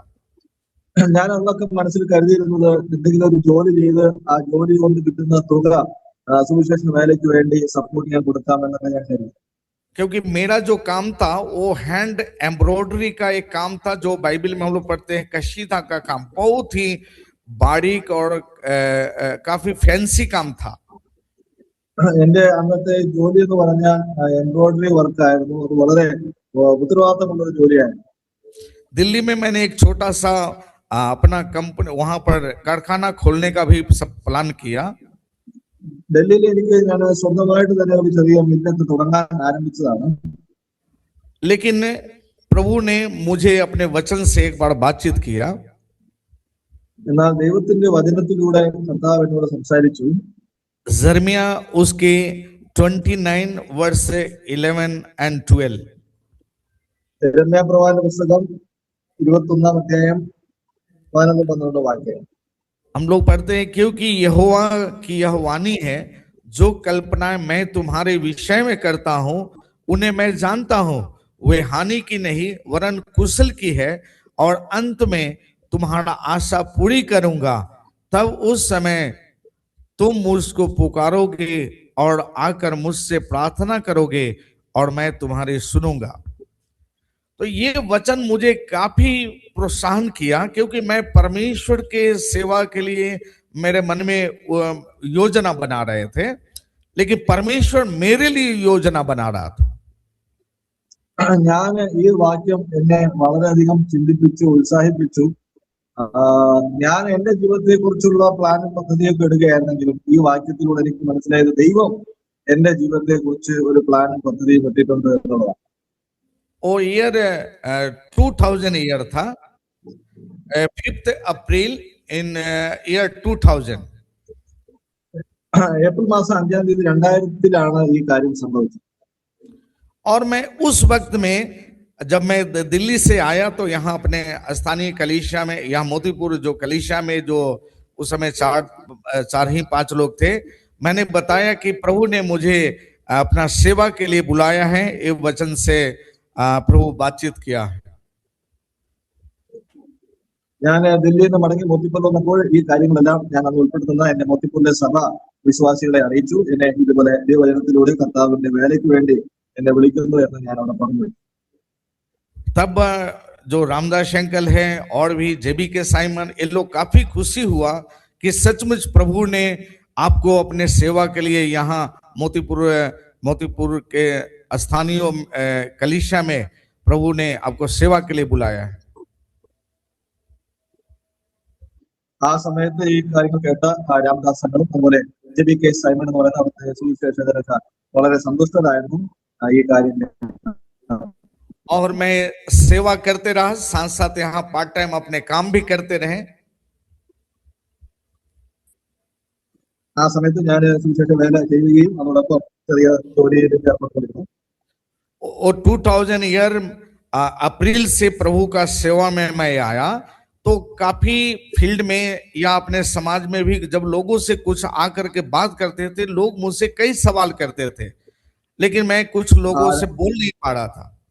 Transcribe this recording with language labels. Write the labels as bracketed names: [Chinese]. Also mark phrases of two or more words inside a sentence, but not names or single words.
[Malayalam] ഞാൻ അന്നൊക്കെ മനസ്സിൽ കരുതിയിരുന്നത് എന്തെങ്കിലും ഒരു ജോലി ചെയ്ത് ആ ജോലി കൊണ്ട് കിട്ടുന്ന തുക സുവിശേഷ വേലയ്ക്ക് വേണ്ടി സപ്പോർട്ട് ചെയ്യാൻ കൊടുക്കാമെന്നൊക്കെ ഞാൻ കരുതി. [Hindi] क्योंकि मेरा जो काम था वो [English] hand embroidery [Hindi] का एक काम था, जो बाइबल में हम लोग पढ़ते हैं कशीदा का काम, बहुत ही बारीक और काफी फैंसी काम था. [Malayalam] എന്റെ അന്നത്തെ ജോലി എന്ന് പറഞ്ഞാൽ എംബ്രോയിഡറി വർക്കായിരുന്നു. അത് വളരെ ഉത്തരവാദിത്തമുള്ള ഒരു ജോലിയായിരുന്നു. [Hindi] दिल्ली में मैंने एक छोटा सा अपना कंपनी वहां पर कारखाना खोलने का भी सब प्लान किया. [Malayalam] ഡൽഹിയിൽ എനിക്ക് ഞാൻ സ്വന്തമായിട്ട് തന്നെ ഒരു ചെറിയ മില്ലത്ത് തുടങ്ങാൻ ആരംഭിച്ചതാണ്. [Hindi] लेकिन प्रभु ने मुझे अपने वचन से एक बार बातचीत किया. [Malayalam] എന്നാൽ ദൈവത്തിന്റെ വചനത്തിലൂടെ കർത്താവ് എന്നോട് സംസാരിച്ചു. [Hindi] जर्मिया उसके 29 वर्ष 11 and 12. [Malayalam] യെരമ്യാ പ്രവാചക പുസ്തകം 21-ാം അധ്യായം 11-12 വാക്യം. [Hindi] हम लोग पढ़ते हैं, क्योंकि यहोवा की यह वाणी है, जो कल्पनाएं मैं तुम्हारे विषय में करता हूं उन्हें मैं जानता हूं, वे हानि की नहीं वरन कुशल की है, और अंत में तुम्हारा आशा पूरी करूंगा. तब उस समय तुम मुझको पुकारोगे और आकर मुझसे प्रार्थना करोगे और मैं तुम्हारी सुनूंगा. तो ये वचन मुझे काफी प्रोत्साहन किया, क्योंकि मैं परमेश्वर के सेवा के लिए मेरे मन में योजना बना रहे थे, लेकिन परमेश्वर मेरे लिए योजना बना रहा था. [Malayalam] ഞാൻ ഈ വാക്യം എന്നെ വളരെയധികം ചിന്തിപ്പിച്ചു, ഉത്സാഹിപ്പിച്ചു. ഞാൻ എന്റെ ജീവിതത്തെ കുറിച്ചുള്ള പ്ലാനും പദ്ധതിയൊക്കെ ഇടുകയായിരുന്നെങ്കിലും ഈ വാക്യത്തിലൂടെ എനിക്ക് മനസ്സിലായത് ദൈവം എന്റെ ജീവിതത്തെ കുറിച്ച് ഒരു പ്ലാനും പദ്ധതിയും ഇട്ടിട്ടുണ്ട് എന്നുള്ളതാണ്. [Hindi] वो ईयर 2000 ईयर था, 5 [English] April in year [Hindi] 2000. [Malayalam] ഏപ്രിൽ മാസം 5-ാം തീയതി 2000-ലാണ് ഈ കാര്യം സംഭവിച്ചത്. [Hindi] और मैं उस वक्त में जब मैं दिल्ली से आया तो यहाँ अपने स्थानीय कलीसिया में, यहाँ मोतीपुर जो कलीसिया में जो उस समय 4-5 लोग थे, मैंने बताया कि प्रभु ने मुझे अपना सेवा के लिए बुलाया है. ये वचन से प्रभु बातचीत किया है. [Malayalam] ഞാൻ ദില്ലിയിൽ നിന്ന് മടങ്ങി മോത്തിപ്പൂർ വന്നപ്പോൾ ഈ കാര്യങ്ങളെല്ലാം ഞാൻ അന്ന് ഉൾപ്പെടുത്തുന്ന എന്റെ മോത്തിപ്പൂരിലെ സഭ വിശ്വാസികളെ അറിയിച്ചു. എന്നെ ഇതുപോലെ ദൈവവചനത്തിലൂടെ കർത്താവിന്റെ വേലയ്ക്ക് വേണ്ടി എന്നെ വിളിക്കുന്നു എന്ന് ഞാൻ അവിടെ പറഞ്ഞു. [Hindi] तब जो रामदास अंकल है और भी जेबी के साइमन, ये लोग काफी खुशी हुआ कि सचमुच प्रभु ने आपको अपने सेवा के लिए यहाँ मोतीपुर के स्थानीय कलीसिया में प्रभु ने आपको सेवा के लिए बुलाया है. [Malayalam] ആ സമയത്ത് ഈ കാര്യങ്ങൾ കേട്ട രാമദാസ് സംഘവും അതുപോലെ ജെബി കെ സൈമൺ എന്ന് പറയുന്ന അവിടുത്തെ സുവിശേഷകരൊക്കെ വളരെ സന്തുഷ്ടരായിരുന്നു ഈ കാര്യം. [Hindi] और मैं सेवा करते रहा, साथ साथ यहाँ [English] part time [Hindi] अपने काम भी करते रहे. [Malayalam] ആ സമയത്ത് ഞാൻ സുവിശേഷ വേല ചെയ്യുകയും അതോടൊപ്പം ചെറിയ ജോലിയിൽ ഏർപ്പെട്ടിരുന്നു. [Hindi] और 2000 [English] year April [Hindi] से प्रभु का सेवा में मैं आया, तो काफी फील्ड में या अपने समाज में भी जब लोगों से कुछ आकर के बात करते थे, लोग मुझसे कई सवाल करते थे, लेकिन मैं कुछ लोगों से बोल नहीं पा रहा था.